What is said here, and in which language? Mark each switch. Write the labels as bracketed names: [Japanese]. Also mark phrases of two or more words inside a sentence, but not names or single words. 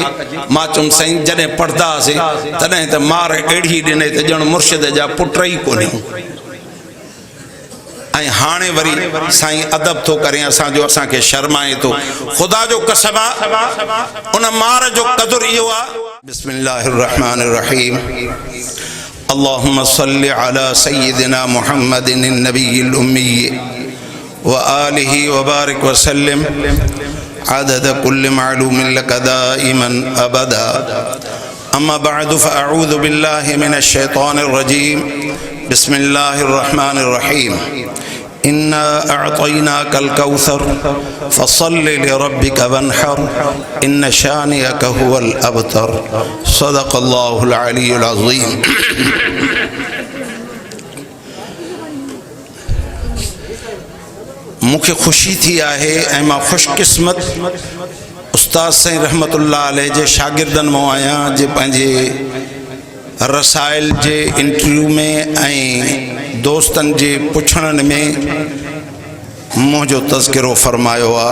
[Sindhi] मां चुम साईं जॾहिं पढ़ंदा हुआसीं तॾहिं त मार अहिड़ी ॾिने त ॼण मुर्शिद जा पुट ई कोन्हे। ऐं हाणे वरी साईं अदब थो करे असांजो, असांखे शर्माए थो। ख़ुदा जो कसम आहे उन मार जो क़दुरु इहो आहे। [Arabic] بسم الله الرحمن الرحيم اللهم صل على سيدنا محمد النبي الأمي وآله وبارك وسلم عدد كل معلوم لك دائما أبدا. أما بعد فأعوذ بالله من الشيطان الرجيم. بسم الله الرحمن الرحيم إنا أعطيناك الكوثر فصل لربك وانحر إن شانئك هو الأبتر. صدق الله العلي العظيم. [Sindhi] मुझे खुशी थी आहे ऐं मां खुशकिस्मत उस्ताद साईं [Arabic] رحمة الله عليه [Sindhi] जे शागिर्दनि मां आहियां जे पंहिंजे रसाइल जे इंटरव्यू में ऐं दोस्तनि जे पुछणनि में मुझो तज़किरो फरमायो आहे।